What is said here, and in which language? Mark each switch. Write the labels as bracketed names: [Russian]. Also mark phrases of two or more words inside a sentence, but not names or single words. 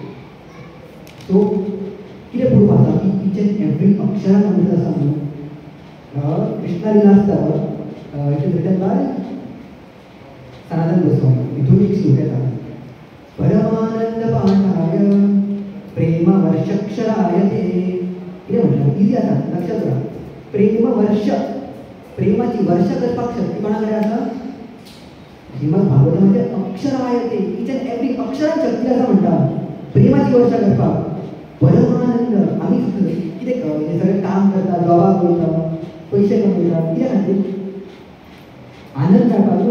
[Konkani] सो कितें प्रूफ आसा की [English] each and every [Konkani] अक्षरान अमृत आसा म्हणून. कृष्णा लिला आसता [English] it is written by [Konkani] सनातन गोस्वामी. हितून एक श्लोक येता परमानंद पाठाय प्रेम वर्षक्षराय ते. कितें म्हटलें इजी आसा लक्षात राव. प्रेम वर्ष प्रेमाची वर्ष करपाक शक्ती कोणा कडेन आसा? श्रीमद भागवतमाचे अक्षराय ते [English] each and every [Konkani] अक्षरान शक्ती आसा म्हणटा प्रेमाची वर्षा करपाक. परमानंद आमी कितें हे सगळें काम करता, जॉबाक वयता, पयशे कमयता, कितें खातीर? आनंद मेळपाक न्हू.